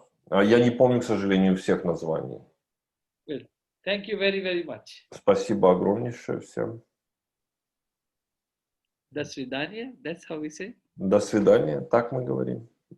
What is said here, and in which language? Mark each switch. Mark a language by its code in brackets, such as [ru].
[ru] Я не помню, к сожалению, всех названий. [en] Well, thank you very, very much. [ru] Спасибо огромнейшее всем. До свидания, [en] that's how we say. [ru] До свидания, так мы говорим.